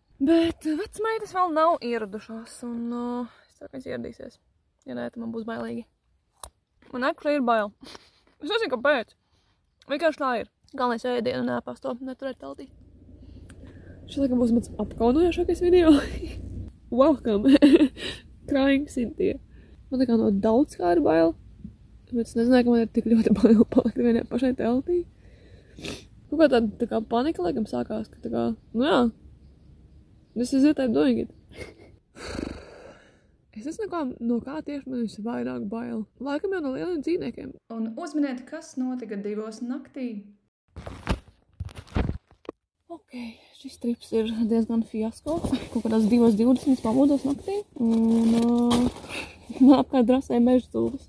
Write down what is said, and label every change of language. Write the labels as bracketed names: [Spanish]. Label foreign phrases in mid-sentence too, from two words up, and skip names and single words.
[Latvian] Bet vecmeitas vēl nav ieradušās, un es ceru, ka viņas ieradīsies. Ja nē, tad man būs bailīgi. Man actually ir bail. Es nezinu, kāpēc. Vienkārši tā ir. Galvenais ēdienu nēpās to neturēt teltī. Šis laikam būs mans apkaunojošākais video. [English] Welcome! Crying Cynthia. [Latvian] Man tā kā no daudz kā ir bail. Bet es nezināju, ka man ir tik ļoti bail palikt vienai pašai teltī. Kaut kā tāda tā kā panika laikam sākās, ka tā kā, nu jā, [English] this is it, I'm doing it. [Latvian] Es nezinu, no kā tieši man visvairāk bail. Laikam jau no lieliem dzīvniekiem. Un uzminiet, kas notika 2 naktī. Ok, šis trips ir diezgan fiasko. Kaut kādās 2:20 pamodos naktī. Un man apkārt drasēja meža cūkas.